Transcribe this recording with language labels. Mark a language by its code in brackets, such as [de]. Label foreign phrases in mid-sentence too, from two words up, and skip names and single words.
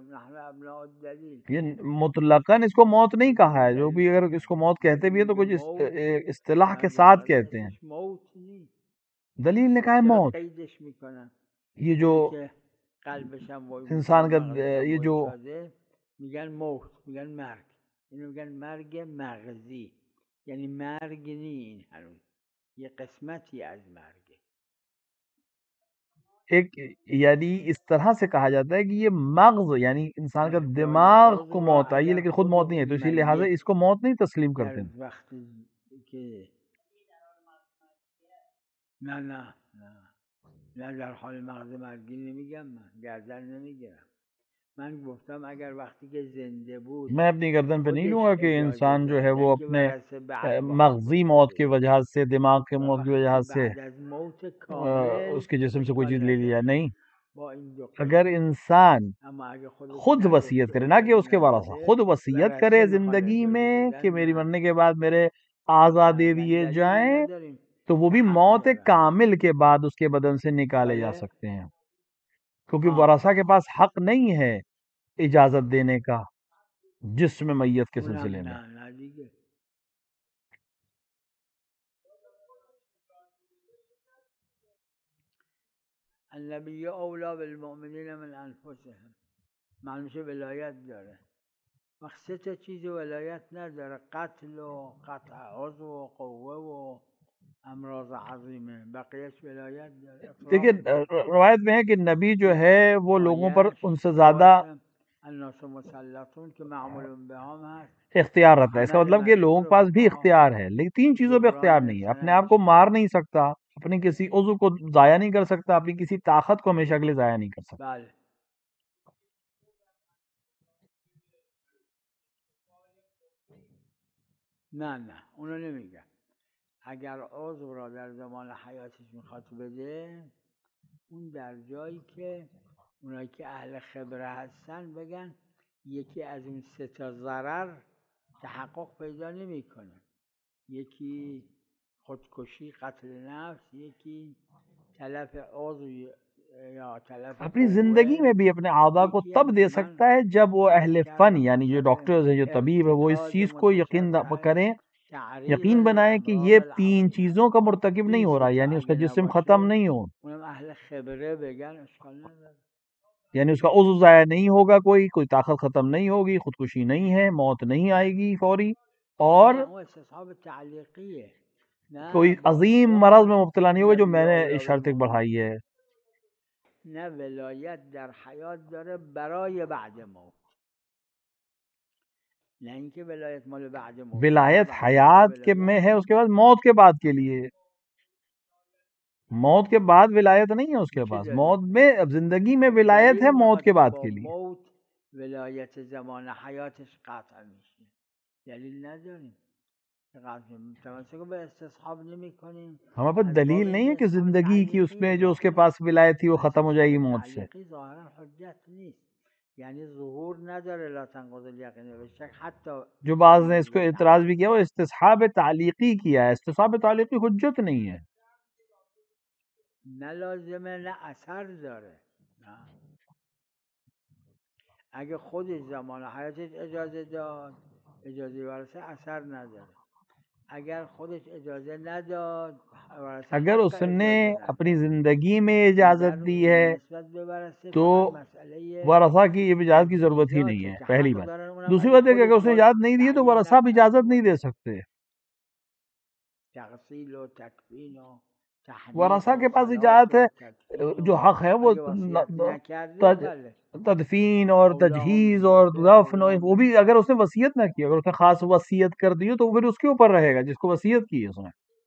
[ar] نحن ابناء الدلیل. [ur] یہ مطلقاً اس کو موت نہیں کہا ہے، جو بھی اگر اس کو موت کہتے بھی ہے تو کچھ اصطلاح کے ساتھ کہتے ہیں. [fa] موت نی. [ur] دلیل نے کہا ہے موت. [fa] قیدش میکنن [ur] یہ جو [fa] قلبش هم [ur] انسان کا یہ جو [fa] میگن موت، میگن مرگ. اینو میگن مرگ مغزی، یعنی مرگ نی این هنوز، یه قسمتی از مرگه. [ur] ایک یعنی اس طرح سے کہا جاتا ہے کہ یہ مغز یعنی انسان کا دماغ کو موت آئی ہے لیکن خود موت نہیں ہے، تو اسی لحاظ اس کو موت نہیں تسلیم کرتے ہیں. [fa] وقتی که نه نه نه نه در حال مغز مرگی نمیگم، من گردن نمیگیرم. من گفتم اگر وقتی که زنده بود [ur] میں اپنی گردن پہ نہیں لوں گا کہ انسان جو ہے وہ اپنے مغزی موت کی وجہ سے، دماغ کے موت کی وجہ سے اس کے جسم سے کوئی چیز لے لیا. نہیں، اگر انسان خود وصیت کرے، نہ کہ اس کے وارثہ، خود وصیت کرے زندگی میں کہ میری مرنے کے بعد میرے اعضاء دے دیے جائیں، تو وہ بھی موت کامل کے بعد اس کے بدن سے نکالے جا سکتے ہیں، کیونکہ ورثہ کے پاس حق نہیں ہے اجازت دینے کا جسم میت کے سلسلے میں. [ar] النبی اولا بالمؤمنین من انفسهم. [fa] معلوم شه ولایت داره. وقت 3 تا چیز ولایت نداره: قتل و قطع عضو و قوه و امراض عظیمه. بقیهش ولایت داره. [ur] دیکھیں روایت میں ہے کہ نبی جو ہے وہ لوگوں پر ان سے زیادہ [ar] الناس مسلطون [fa] که معمول بهم هست [ur] اختیار رہتا ہے. اس کا مطلب کہ لوگوں کے پاس بھی اختیار ہے لیکن 3 چیزوں پہ اختیار نہیں ہے. اپنے آپ کو مار نہیں سکتا، اپنی کسی عضو کو ضائع نہیں کر سکتا، اپنی کسی طاقت کو ہمیشہ کے لیے ضائع نہیں کر سکتا. [fa] بله نه نه اونو نمیگم. اگر عضو را در زمان حیاتش میخواد بده، اون در جایی که اونایی که اهل خبره هستن بگن یکی از اون 3 تا ضرر تحقق پیدا نمیکنه. یکی خودکشی، قتل نفس، یکی تلف عضو یا تلف [ur] اپنی زندگی میں بھی اپنے اعضاء کو تب دے سکتا ہے جب وہ اہل فن یعنی جو ڈاکٹرز ہیں، جو طبیب ہے، وہ اس چیز کو یقین بنائیں کہ یہ 3 چیزوں کا مرتکب نہیں ہو رہا، یعنی اس کا جسم ختم نہیں ہو، یعنی اس کا عضو ضائع نہیں ہوگا، کوئی طاقت ختم نہیں ہوگی، خودکشی نہیں ہے، موت نہیں آئے گی فوری، اور کوئی عظیم مرض میں مبتلا نہیں ہوگا جو میں نے شرط بڑھائی ہے. [fa] نه ولایت در حیات داره برای بعد موت، نه اینکه ولایت مال بعد موت. [ur] ولایت حیات کے میں ہے، اس کے بعد موت کے بعد کے لیے. موت کے بعد ولایت نہیں ہے اس کے پاس، موت میں اب زندگی میں ولایت ہے، موت کے بعد کے لیے. [fa] موت ولایت زمان حیاتش قطع میشه. دلیل نداریم. [ur] ہمارے پاس دلیل نہیں ہے کہ زندگی کی اس میں جو اس کے پاس ولایت تھی وہ ختم ہو جائے گی موت سے. جو بعض نے اس کو اعتراض بھی کیا وہ استصحاب تعلیقی کیا ہے. استصحاب تعلیقی حجت نہیں ہے، [fa] نہ لازمه نه اثر داره. اگه خود زمان حیاتش اجازه داد، اجازه ورثه اثر نداره. اگر خودش اجازه نداد [ur] اگر اس نے اپنی زندگی میں اجازت دی ہے تو ورثہ کی اجازت کی ضرورت ہی نہیں ہے، پہلی بات۔ دوسری بات ہے کہ اگر اس نے اجازت نہیں دی تو ورثہ بھی اجازت نہیں دے سکتے۔ ورثہ کے پاس اجازت ہے، جو حق ہے وہ تدفین اور تجہیز اور دفن، وہ بھی اگر اس نے وصیت نہ کی، اگر اس نے خاص وصیت کر دی تو پھر اس کے اوپر رہے گا جس کو وصیت کی ہے اس نے۔